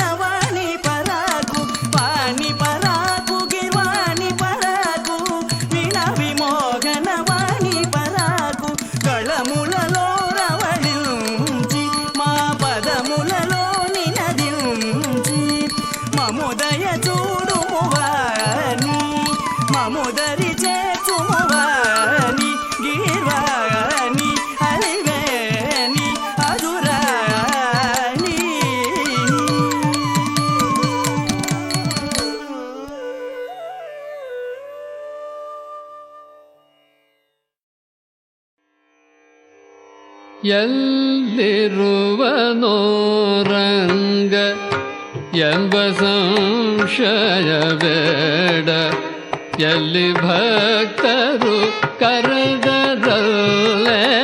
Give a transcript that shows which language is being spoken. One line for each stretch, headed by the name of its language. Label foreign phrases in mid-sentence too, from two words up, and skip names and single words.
Telugu: వాణి పరాకు వాణి పరాకు కిర్వాణి పరాకు వీణా విమోగన వాణి పరాకు కళములలో రవళించి మా పదములలో నినదించి మముదయ చూడుము వాణి మముదరి చేచుము వాణి గీర్వాణి అలివేణి అదురాణి
Kannada: ಎಲ್ಲಿರುವನೋ ರಂಗ ಎಂಬ ಸಂಶಯ ಬೇಡ ಎಲ್ಲಿ ಭಕ್ತರು ಕರೆದರಲ್ಲೇ